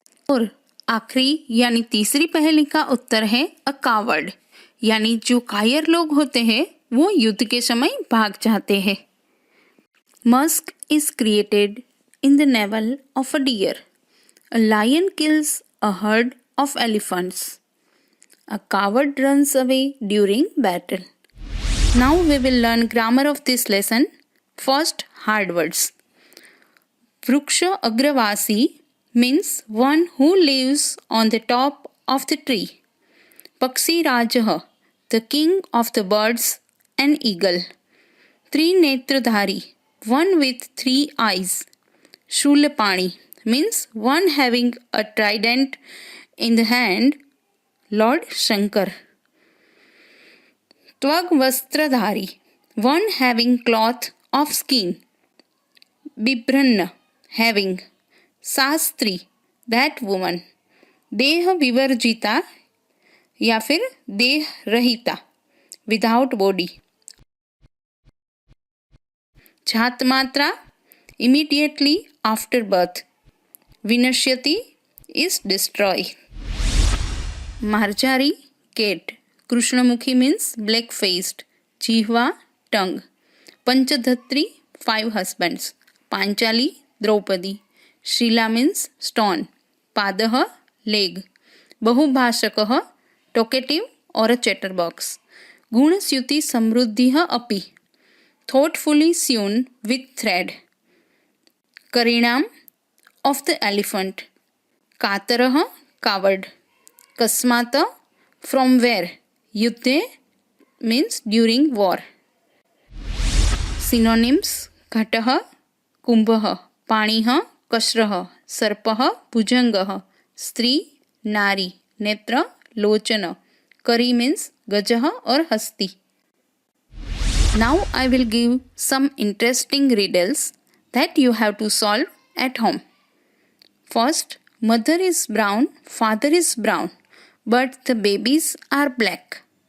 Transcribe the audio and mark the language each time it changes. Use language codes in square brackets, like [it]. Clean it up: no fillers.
[hi] और आखिरी यानी तीसरी पहेली का उत्तर है अ कावर्ड, यानी जो कायर लोग होते हैं वो युद्ध के समय भाग जाते हैं। [en] Musk is created in the navel of a deer. A lion kills a herd of elephants. A coward runs away during battle. Now we will learn grammar of this lesson. First, hard words. Vriksha agravasi means one who lives on the top of the tree. Pakshi Rajah, the king of the birds, an eagle. Trinetradhari, one with 3 eyes. Shulapani means one having a trident in the hand, Lord Shankar. Tvag Vastradhari, one having cloth of skin. Bibranna, having. Sastri, that woman. Deha Vivarjita [hi] या फिर देह रहिता, [en] without body. Jhatmatra, immediately after birth. Vinashyati, is destroy. Marjari, cat. Krishnamukhi means black-faced. Jihva, tongue. Panchadhatri, 5 husbands. Panchali, Draupadi. Shila means stone. Padaha, leg. Bahubhashakah, talkative or a chatterbox. Gunasyuti samruddhiha api. Thoughtfully sewn with thread. Karinam, of the elephant. Kataraha, coward. Kasmata, from where. Yuddhe means during war. [sa] Synonyms: घटः, कुंभः, पाणिः, कश्रः, सर्पः, भुजंगः, स्त्री, नारी, नेत्र, लोचन. [en] Kari means गजः or हस्ती. Now I will give some interesting riddles that you have to solve at home. First, mother is brown, father is brown, but the babies are black.